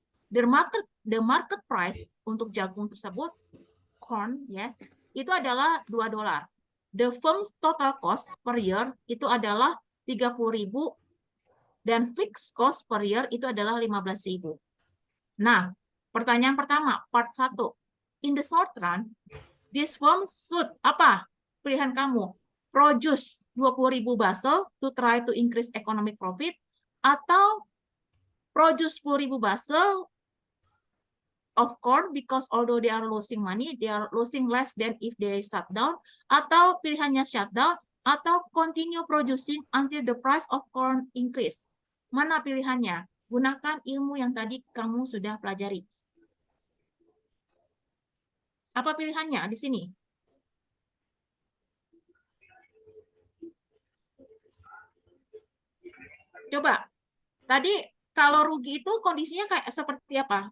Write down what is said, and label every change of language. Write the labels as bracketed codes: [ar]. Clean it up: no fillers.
[en] The market price [id] untuk jagung tersebut, corn, yes, itu adalah $2. [en] The firm's total cost per year [id] itu adalah 30.000 dan [en] fixed cost per year [id] itu adalah 15.000. Nah, pertanyaan pertama, part 1. [en] In the short run, this firm should [id] apa? Pilihan kamu. [en] Produce 20.000 basel to try to increase economic profit atau produce 10.000 basel of corn because although they are losing money, they are losing less than if they shut down, [id] atau pilihannya [en] shut down atau continue producing until the price of corn increase. [id] Mana pilihannya? Gunakan ilmu yang tadi kamu sudah pelajari. Apa pilihannya di sini? Coba. Tadi kalau rugi itu kondisinya kayak seperti apa?